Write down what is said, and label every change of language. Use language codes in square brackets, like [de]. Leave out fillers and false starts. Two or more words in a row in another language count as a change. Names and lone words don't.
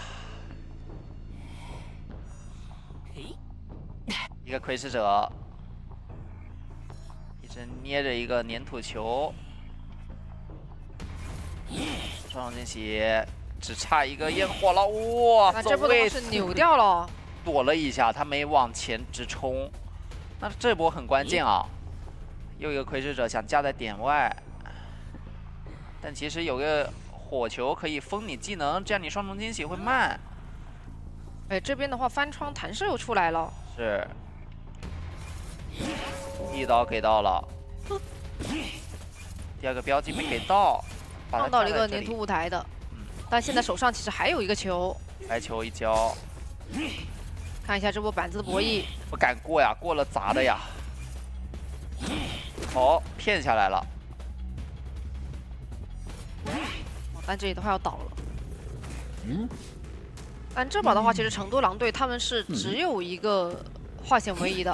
[zh] 一個窺視者，一直捏着一個粘土球。雙重驚喜，只差一個焰火了，哇！這波是扭掉了，躲了一下，他沒往前直衝。那這波很關鍵啊！又一個窺視者想架在點外，但其實有個火球可以封你技能，這樣你雙重驚喜會慢。哎，這邊的話翻窗彈射又出來了，是，一刀給到了，第二個標記沒給到。放到了一個粘土舞台的，但現在手上其實還有一個球，白球一交，看一下這波板子的博弈，不敢過呀，過了砸的呀，哦，騙下來了，但這裡的話要倒了，但這把的話其實成都狼隊他們是只有一個化險為夷的。